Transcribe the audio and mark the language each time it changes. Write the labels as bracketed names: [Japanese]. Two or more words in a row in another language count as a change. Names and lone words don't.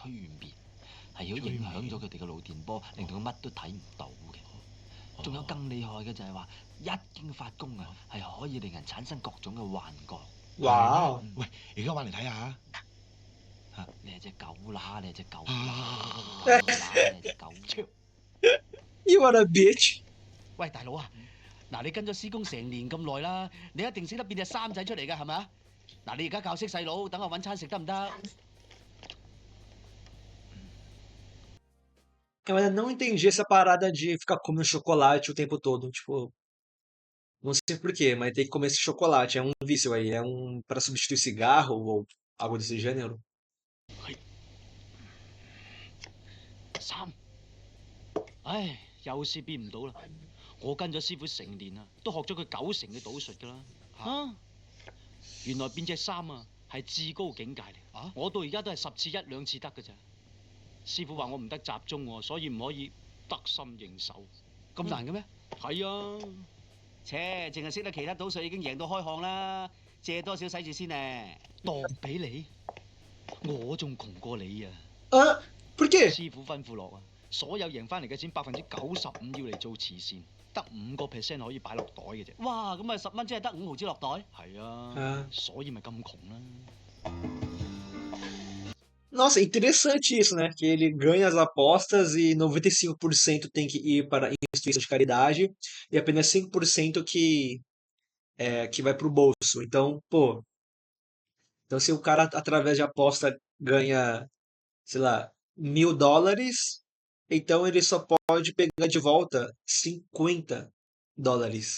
[Cantonese] 催眠，係要影響咗佢哋嘅腦電波，令到佢乜都睇唔到嘅。仲有更厲害嘅就係話，一經發功啊，係可以令人產生各種嘅幻覺。哇！喂，而家玩嚟睇下。你係隻狗乸，你係隻狗啊乸，狗乸，你係隻狗超。 [English] You are a bitch！ [Cantonese] 喂，大佬啊，嗱，你跟咗師公成年咁耐啦，你一定識得變隻三仔出嚟㗎，係咪啊？嗱，你而家教識細佬，等我揾餐食得唔得？ [Portuguese] Eu ainda não entendi essa parada de ficar comendo chocolate o tempo todo. Tipo, não sei por quê, mas tem que comer esse chocolate. É um vício aí. É um para substituir cigarro ou algo desse gênero. [Cantonese] 三，唉，有事變唔到啦。我跟咗師傅成年啦，都學咗佢90成嘅賭術㗎啦。啊，原來變隻三啊係至高境界嚟。啊，我到而家都係10次1、2次得㗎咋。師傅話我唔得集中喎，所以唔可以得心應手。咁難嘅咩？係啊。切，淨係識得其他賭術已經贏到開巷啦，借多少使住先咧？當俾你，我仲窮過你啊！ [Portuguese] Ah, por quê? [Cantonese] 師傅吩咐落啊，所有贏翻嚟嘅錢95%要嚟做慈善，得5% 可以擺落袋嘅啫。哇，咁咪10蚊即係得5毫子落袋？係啊，所以咪咁窮啦。 [Portuguese] Nossa, interessante isso, né? Que ele ganha as apostas e 95% tem que ir para instituição de caridade e apenas 5% que vai pro bolso. Então, pô, então se o cara através de aposta ganha, sei lá, $1.000, então ele só pode pegar de volta $50.